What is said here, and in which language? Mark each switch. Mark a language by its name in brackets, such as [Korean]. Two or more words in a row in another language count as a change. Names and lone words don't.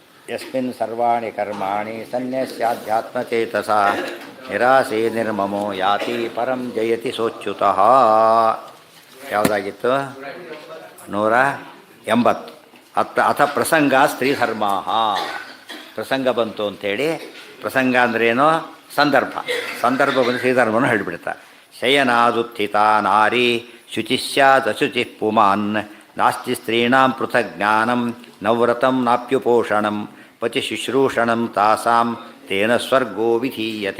[Sanskrit] ಯಸ್ಮಿನ್ ಸರ್ವಾಣಿ ಕರ್ಮಾಣಿ ಸನ್ಯಸ್ಯಾಧ್ಯಾತ್ಮಚೇತಸ ನಿರಾಸೆ ನಿರ್ಮಮೋ ಯಾತಿ ಪರಂ ಜಯತಿ ಸೋಚ್ಯುತಃ. [Kannada] ಯಾವುದಾಗಿತ್ತು? 180. [Sanskrit] ಅಥ ಪ್ರಸಂಗ ಸ್ತ್ರೀಧರ್ಮ. [Kannada] ಪ್ರಸಂಗ ಬಂತು ಅಂಥೇಳಿ, ಪ್ರಸಂಗ ಅಂದ್ರೇನು? ಸಂದರ್ಭ ಬಂದು ಶ್ರೀಧರ್ಮವನ್ನು ಹೇಳಿಬಿಡ್ತಾ. [Sanskrit] ಶಯನಾದುತ್ಥಿತ ನಾರಿ ಶುಚಿಸ್ಯಾದಶುಚಿ ಪುಮಾನ್ ನಾಸ್ತಿ ಸ್ತ್ರೀಣಾಂ ಪೃಥಗ್ ಜ್ಞಾನಂ ನವ್ರತಂ ನಾಪ್ಯುಪೋಷಣಂ ಪತಿ ಶುಶ್ರೂಷಣಂ ತಾಸಾಂ ತೇನ ಸ್ವರ್ಗೋ ವಿಧೀಯತೆ.